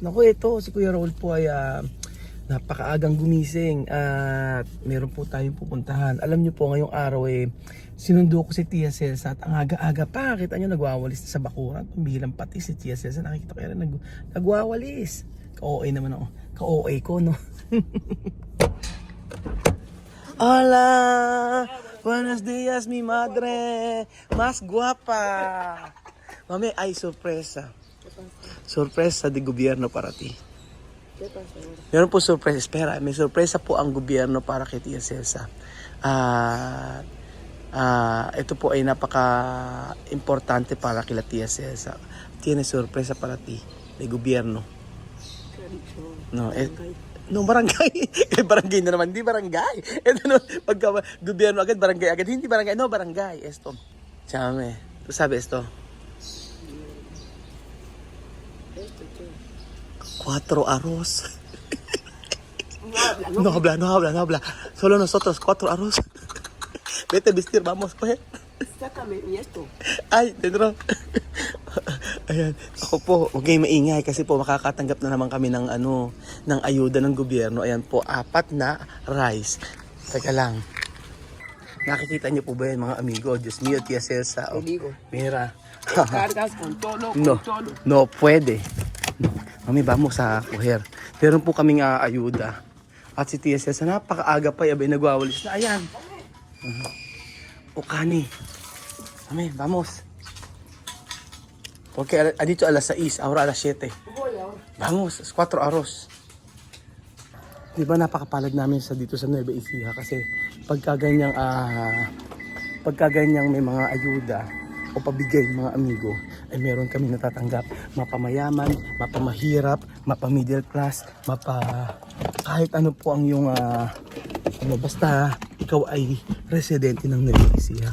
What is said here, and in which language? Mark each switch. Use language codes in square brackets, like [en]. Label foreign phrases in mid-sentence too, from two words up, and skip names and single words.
[tl] Naku, ito si Kuya Raul po ay napakaagang gumising at meron po tayong pupuntahan. Alam nyo po ngayong araw sinundo ko si Tia Celsa at ang aga-aga pa. Kita nyo nagwawalis na sa bakuran. Pambilang pati si Tia Celsa. Nakikita ko yan nagwawalis. Ka-OA naman ako. Ka-OA ko, no? Hola! [es] Buenos días, mi madre. Mas guapa. Mami, ay sorpresa. Sorpresa de gobierno para ti. [tl] Meron po sorpresa. Espera, may sorpresa po ang gobyerno para kay Tia Celsa. Ito po ay napaka-importante para kay Tia Celsa. [es] Tiene sorpresa para ti, de gobierno. No, [tl] barangay. Barangay na naman, hindi barangay. Ito no, pagka gobyerno agad, barangay agad. Hindi barangay, no, barangay. [es] Esto. Chame. ¿Tú sabes esto? 4 arroz. No habla. Solo nosotros 4 arroz. Vete a vestir, vamos, pues. Sácame y esto. Ay, dentro. [tl] Ayan, ako po, huwag kayong maingay kasi po makakatanggap na naman kami ng ng ayuda ng gobyerno. Ayan po, 4 na rice. Teka lang. Nakikita niyo po ba yan mga amigo? [es] Diyos mío, Tia Celsa. Oh, mira. Cargas con todo, No, con todo. no puede. Mami, vamos a coger. [tl] Meron po kaming ayuda. At si Tia Celsa, napakaaga pa, abay nagwawalis na. Ayan. O kani. Mami, [es] vamos. Porque dito alas 6, ahora alas 7. Vamos, 4 arroz. [tl] Diba napakapalag namin dito sa Nueva Ecija kasi pagka ganyang may mga ayuda o pabigay mga amigo ay meron kami natatanggap, mapamayaman, mapamahirap, mapa- [en] middle class, [tl] kahit ano po ang yung basta ikaw ay residente ng Nueva Ecija.